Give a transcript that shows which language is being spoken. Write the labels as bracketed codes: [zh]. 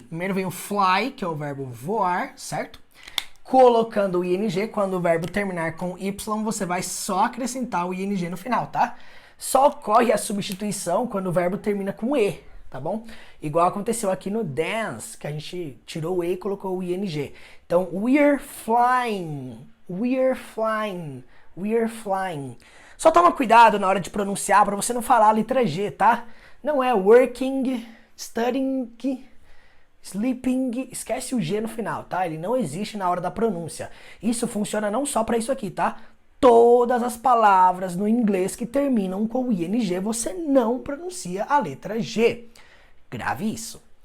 [pt] Primeiro vem o fly, que é o verbo voar, certo? Colocando o ing, quando o verbo terminar com y, você vai só acrescentar o ing no final, tá? Só ocorre a substituição quando o verbo termina com e, tá bom? Igual aconteceu aqui no dance, que a gente tirou o e e colocou o ing. Então, [en] we're flying, we're flying, we're flying. [pt] Só toma cuidado na hora de pronunciar para você não falar a letra G, tá? Não é working, studying, sleeping, esquece o G no final, tá? Ele não existe na hora da pronúncia. Isso funciona não só para isso aqui, tá? Todas as palavras no inglês que terminam com o ing, você não pronuncia a letra G. Grave isso.